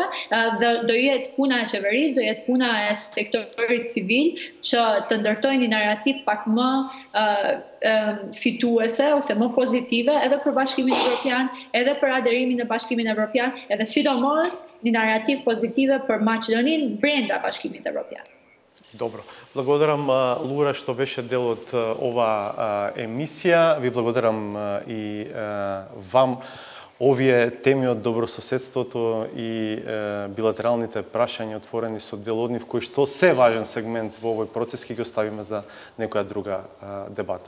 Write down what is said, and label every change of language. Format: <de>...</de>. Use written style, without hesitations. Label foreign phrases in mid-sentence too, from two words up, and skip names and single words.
<sq>Dhe do jetë puna e qeverisë, do jetë puna e sektorit civil që të ndërtojnë një narrativ pak më fituese ose më pozitive edhe për Bashkimin Evropian, edhe për aderimin në Bashkimin Evropian, edhe sidomos një narrativ pozitive për Maqedoninë brenda Bashkimit Evropian.</sq> <mk>Добро. Благодарам, Лура, што беше дел од оваа емисија. Ви благодарам и вам. Овие теми од добрососедството и билатералните прашања отворени со дел од нив, кои што се важен сегмент во овој процес, ќе ги оставиме за некоја друга дебата.</mk>